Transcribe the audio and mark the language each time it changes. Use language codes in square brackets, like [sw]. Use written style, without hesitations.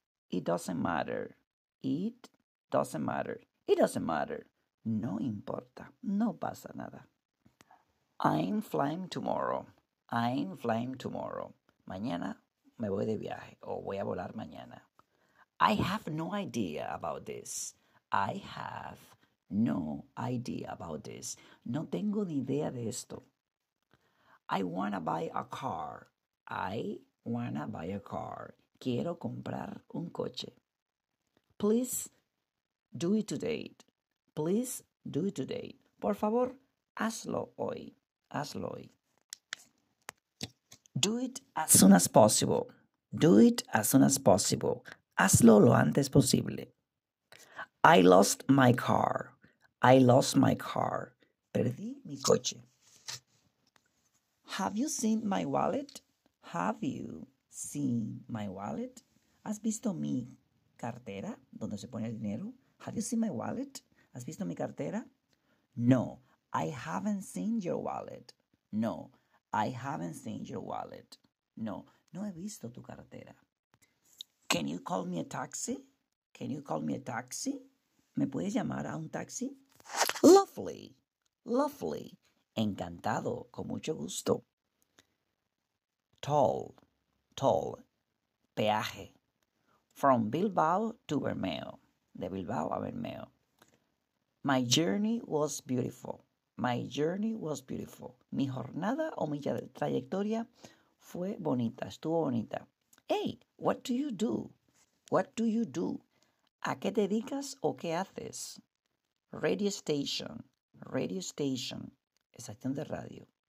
[en] It doesn't matter. It doesn't matter. It doesn't matter. [es] No importa. No pasa nada. [en] I'm flying tomorrow. I'm flying tomorrow. [es] Mañana me voy de viaje o voy a volar mañana. [en] I have no idea about this. I have no idea about this. [es] No tengo ni idea de esto. [en] I wanna buy a car. I wanna buy a car. [es] Quiero comprar un coche. [en] Please do it today. Please do it today. [es] Por favor, hazlo hoy. Hazlo hoy. [en] Do it as soon as possible. Do it as soon as possible. [es] Hazlo lo antes posible. [en] I lost my car. I lost my car. [es] Perdí mi coche. [en] Have you seen my wallet? Have you seen my wallet? [es] ¿Has visto mi cartera donde se pone el dinero? [en] Have you seen my wallet? [es] ¿Has visto mi cartera? [en] No, I haven't seen your wallet. No, I haven't seen your wallet. [es] No, no he visto tu cartera. [en] Can you call me a taxi? Can you call me a taxi? [es] ¿Me puedes llamar a un taxi? [en] Lovely, lovely. [es] Encantado, con mucho gusto. [en] Toll, toll. [es] Peaje. [en] From Bilbao to Bermeo. [es] De Bilbao a Bermeo. [en] My journey was beautiful. My journey was beautiful. [es] Mi jornada o mi trayectoria fue bonita, estuvo bonita. [en] Hey, what do you do? What do you do? [es] ¿A qué te dedicas o qué haces? [en] Radio station. Radio station. [es] Estación de radio.